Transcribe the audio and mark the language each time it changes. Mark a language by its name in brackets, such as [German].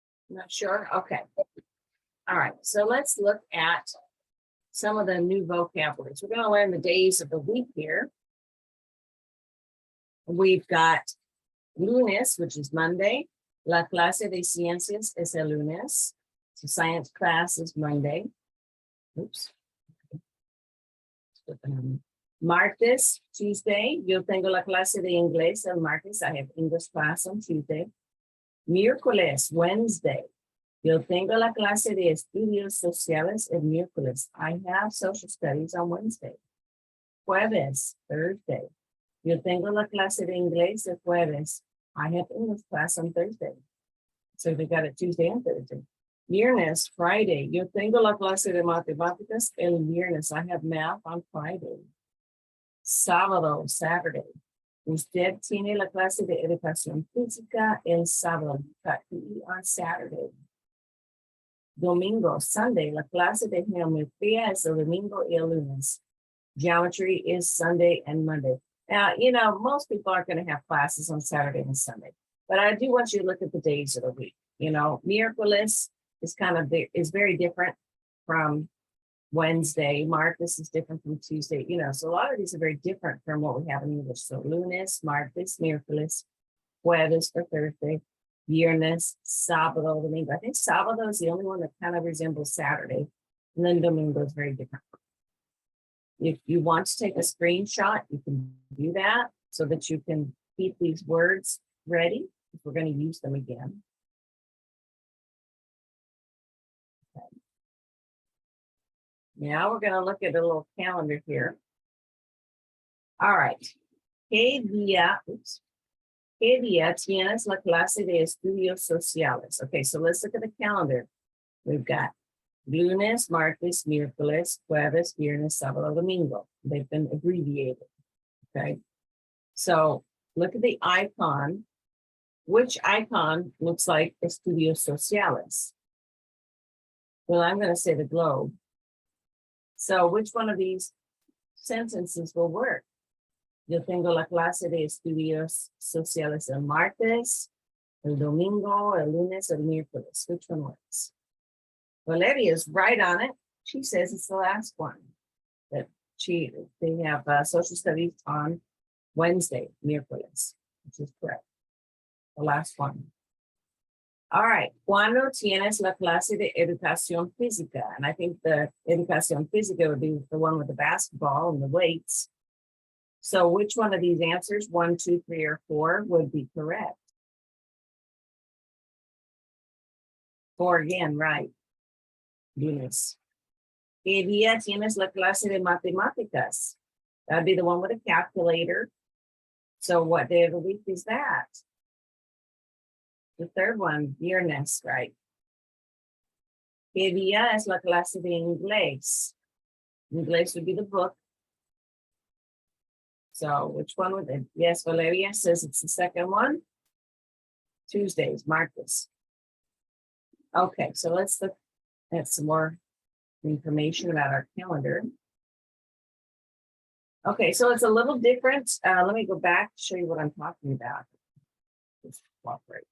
[English] Not sure? Okay. All right. So let's look at some of the new vocabularies. We're going to learn the days of the week here. We've got lunes, which is Monday. [Spanish] La clase de ciencias es el lunes. [English] So science class is Monday. Oops. Martes, Tuesday. [Spanish] Yo tengo la clase de inglés el martes. [English] I have English class on Tuesday. Miércoles, Wednesday. [Spanish] Yo tengo la clase de estudios sociales el miércoles. [English] I have social studies on Wednesday. Jueves, Thursday. [Spanish] Yo tengo la clase de inglés el jueves. [English] I have English class on Thursday. So we got it Tuesday and Thursday. Viernes, Friday. [Spanish] Yo tengo la clase de matemáticas el viernes. [English] I have math on Friday. [Spanish] Sábado, Saturday. Usted tiene la clase de educación física el sábado. [English] On Saturday. [Spanish] Domingo, Sunday. La clase de geometría es el domingo y el lunes. [English] Geometry is Sunday and Monday. Now, most people aren't going to have classes on Saturday and Sunday, but I do want you to look at the days of the week. Miércoles is very different from Wednesday. Martes is different from Tuesday. So a lot of these are very different from what we have in English. So lunes, martes, miércoles, jueves for Thursday, viernes, sábado, domingo. I think sábado is the only one that kind of resembles Saturday, and then domingo is very different. If you want to take a screenshot, you can do that so that you can keep these words ready if we're going to use them again. Okay. Now we're going to look at a little calendar here. All right. [Spanish] ¿Qué día tienes la clase de estudios sociales? [English] Okay, so let's look at the calendar. We've got lunes, martes, miércoles, jueves, viernes, sábado, domingo. They've been abbreviated. Okay. So look at the icon. Which icon looks like estudios sociales? Well, I'm gonna say the globe. So which one of these sentences will work? [Spanish] Yo tengo la clase de estudios sociales el martes, el domingo, el lunes, el miércoles. [English] Which one works? Valeria is right on it. She says it's the last one. That they have social studies on Wednesday, miércoles, which is correct. The last one. [Spanish] All right, ¿cuándo tienes la clase de educación física? [English] And I think the educación física would be the one with the basketball and the weights. So which one of these answers, 1, 2, 3, or 4, would be correct? 4 again, right? Lunes. [Spanish] ¿Qué día tienes la clase de matemáticas? [English] That'd be the one with a calculator. So what day of the week is that? The third one, viernes, right? [Spanish] ¿Qué día es la clase de inglés? [English] Inglés would be the book. So which one would it? Yes, Valeria says it's the second one. Tuesdays, Marcus. Okay, so let's look at some more information about our calendar. Okay, so it's a little different. Let me go back to show you what I'm talking about. Just cooperate.